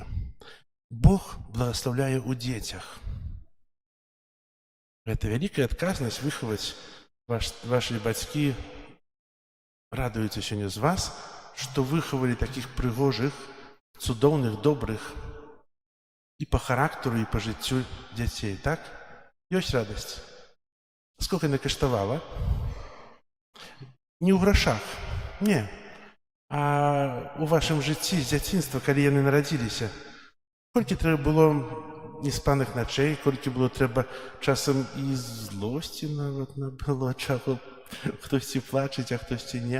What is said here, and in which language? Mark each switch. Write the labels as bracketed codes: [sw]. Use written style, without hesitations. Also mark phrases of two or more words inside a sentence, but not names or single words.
[be] Бог благословляе ў дзецях. Гэта вялікая адказнасць выхаваць. Вашы бацькі радуюцца сёння з вас, што выхавалі такіх прыгожых, цудоўных, добрых [ru] и по характеру, и по [be] жыццю дзяцей, так? Ёсць радасць. Сколько яна каштавала? Не ў грашах, не. А у вашым жыцці з дзяцінства, калі яны нарадзіліся, колькі трэба было неспаных начэй, колькі было трэба часам і злосці нават было, чаго хтосьці плачыць, а хтосьці не.